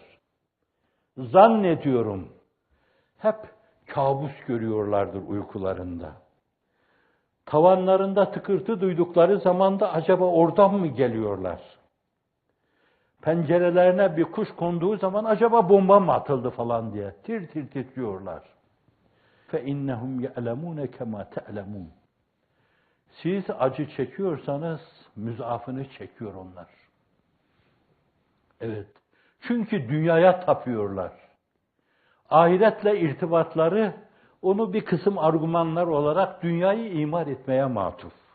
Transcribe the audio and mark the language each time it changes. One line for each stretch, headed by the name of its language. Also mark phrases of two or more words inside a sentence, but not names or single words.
Turkish: Zannediyorum hep kabus görüyorlardır uykularında. Tavanlarında tıkırtı duydukları zaman da acaba oradan mı geliyorlar? Pencerelerine bir kuş konduğu zaman acaba bomba mı atıldı falan diye tir tir titriyorlar.
Arabic: فَاِنَّهُمْ يَعْلَمُونَ كَمَا تَعْلَمُونَ
Turkish: Siz acı çekiyorsanız müzafını çekiyor onlar. Evet. Çünkü dünyaya tapıyorlar. Ahiretle irtibatları onu bir kısım argümanlar olarak dünyayı imar etmeye matuf.